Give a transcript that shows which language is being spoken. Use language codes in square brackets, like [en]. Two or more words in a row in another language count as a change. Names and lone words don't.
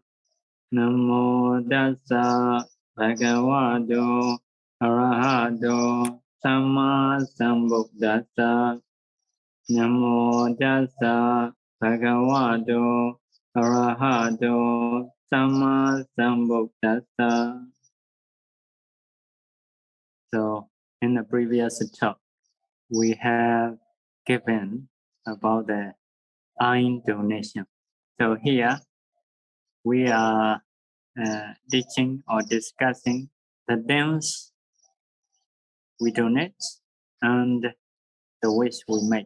[pi] Namo tassa bhagavato arahato samma sambuddhassa. Namo tassa bhagavato arahato samma sambuddhassa. [en] So in the previous talk, we have given about the iron donation. So here we are teaching or discussing the things we donate and the wish we make.